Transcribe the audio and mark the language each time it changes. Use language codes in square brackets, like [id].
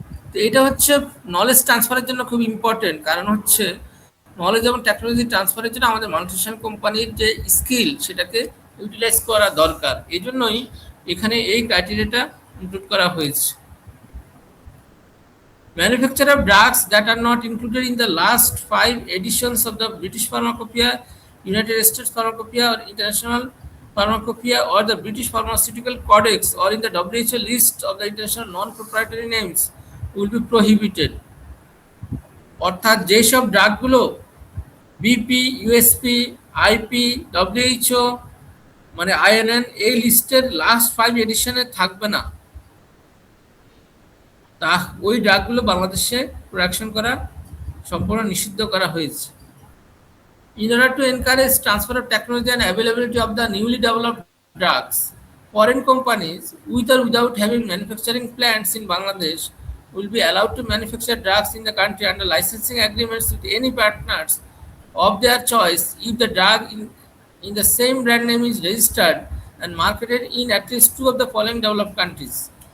[bn] তো এটা হচ্ছে নলেজ ট্রান্সফারের জন্য খুব ইম্পর্টেন্ট, কারণ হচ্ছে নলেজ এবং টেকনোলজি ট্রান্সফারের জন্য আমাদের মাল্টিনেশনাল কোম্পানির যে স্কিল সেটাকে ইউটিলাইজ করা দরকার। এই জন্যই এখানে এই ক্রাইটেরিয়াটা ইনক্লুড করা হয়েছে। [en] Manufacture of drugs that are not included in the last 5 editions of the British Pharmacopoeia, United States Pharmacopoeia or International Pharmacopoeia or the British Pharmaceutical Codex or in the WHO list of the international non-proprietary names will be prohibited. [bn] অর্থাৎ যেসব ড্রাগগুলো BP, USP, IP, WHO মানে INN এই লিস্টের last 5 এডিশনে থাকবে না, তা ওই ড্রাগগুলো বাংলাদেশে প্রোডাকশন করা সম্পূর্ণ নিষিদ্ধ করা হয়েছে। [en] In order to encourage transfer of technology and availability of the newly developed drugs, foreign companies with or without having manufacturing plants in Bangladesh will be allowed to manufacture drugs in the country under licensing agreements with any partners of their choice if the drug in the same brand name is registered and marketed in at least 2 of the following developed countries.